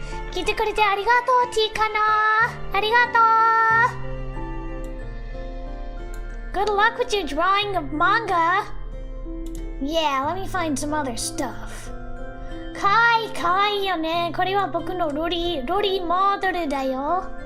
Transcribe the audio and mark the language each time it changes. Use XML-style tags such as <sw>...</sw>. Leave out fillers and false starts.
<ja>聞いてくれてありがとう、T かな。ありがとう。</ja> <en>Good luck with your drawing of manga. Yeah, let me find some other stuff.</en> <ja>かわいいよね。これは僕のロリモデルだよ。</ja>